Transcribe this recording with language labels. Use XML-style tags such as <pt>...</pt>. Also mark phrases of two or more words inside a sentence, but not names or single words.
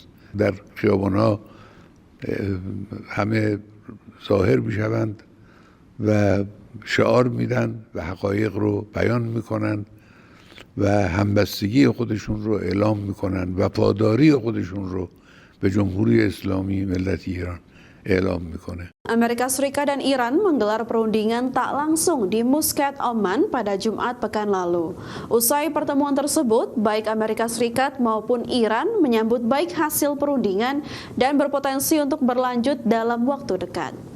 <fa>در خیابان‌ها همه ظاهر میشوند و شعار میدن و حقایق رو بیان میکنن و همبستگی خودشون رو اعلام میکنن، وفاداری خودشون رو به جمهوری اسلامی ملت ایران elam میکنه.</fa> <id>Amerika Serikat dan Iran menggelar perundingan tak langsung di Muscat, Oman pada Jumat pekan lalu. Usai pertemuan tersebut, baik Amerika Serikat maupun Iran menyambut baik hasil perundingan dan berpotensi untuk berlanjut dalam waktu dekat.</id>